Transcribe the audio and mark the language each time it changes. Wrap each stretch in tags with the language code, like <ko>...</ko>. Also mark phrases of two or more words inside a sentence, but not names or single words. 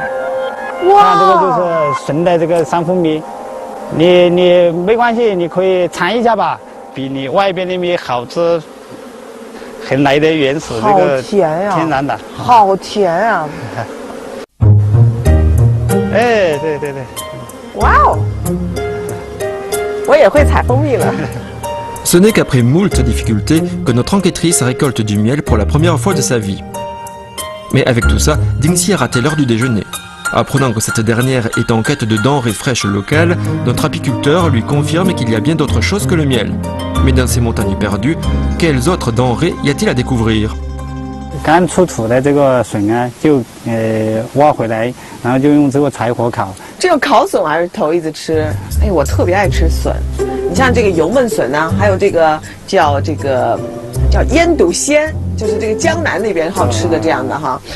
<zh>哇，看这个就是纯的这个山蜂蜜，你没关系，你可以尝一下吧，比你外边的蜜好吃，很来的原始这个甜呀，天然的，好甜啊！哎，对对对，哇哦，我也会采蜂蜜了。</zh> <fr>Ce n'est qu'après moult difficultés que notre enquêtrice récolte du miel pour la première fois de sa vie. Mais avec tout ça, Dingxi a raté l'heure du déjeuner. Apprenant que cette dernière est en quête de denrées fraîches locales, notre apiculteur lui confirme qu'il y a bien d'autres choses que le miel. Mais dans ces montagnes perdues, quelles autres denrées y a-t-il à découvrir?</fr> <zh>刚出土的这个笋啊，就挖回来，然后就用这个柴火烤。这种烤笋还是头一次吃，哎，我特别爱吃笋。你像这个油焖笋啊，还有这个叫腌笃鲜，就是这个江南那边好吃的这样的哈。</zh>